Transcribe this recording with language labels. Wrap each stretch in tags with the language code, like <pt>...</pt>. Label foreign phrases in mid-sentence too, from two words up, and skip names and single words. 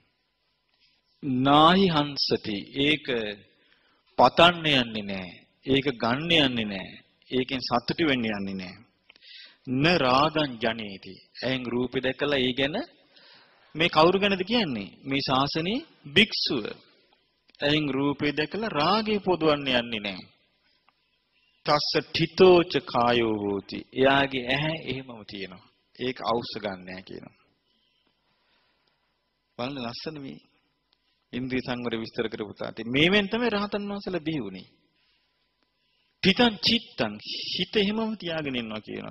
<pi>නාහි හංසති</pi> <si>ඒක පතන්න යන්නේ නැහැ. ඒක ගන්න යන්නේ නැහැ. ඒකෙන් සතුටු වෙන්න යන්නේ නැහැ.</si> <pi>න රාගං ජනේති.</pi> <si>ඇහෙන් රූපෙ දැකලා ඒ ගැන මේ කවුරු ගැනද කියන්නේ? මේ ශාසනයේ භික්ෂුව. ඇහෙන් රූපෙ දැකලා රාගය පොදවන්න යන්නේ නැහැ.</si> <pi>තස්ස ඨිතෝච කායෝ හෝති.</pi> <si>එයාගේ ඇහැ එහෙමම තියෙනවා. ඒක අවශ්‍ය ගන්න නැහැ කියනවා. බලන්න ලස්සන මේ ඉන්ද්‍රිය සංවර විස්තර කරපු තාට මේවෙන් තමයි රහතන් වහන්සේලා බිහි වුනේ.</si> <pi>ඨිතං චිත්තං</pi> <si>හිත එහෙමම තියාගෙන ඉන්නවා කියනවා.</si>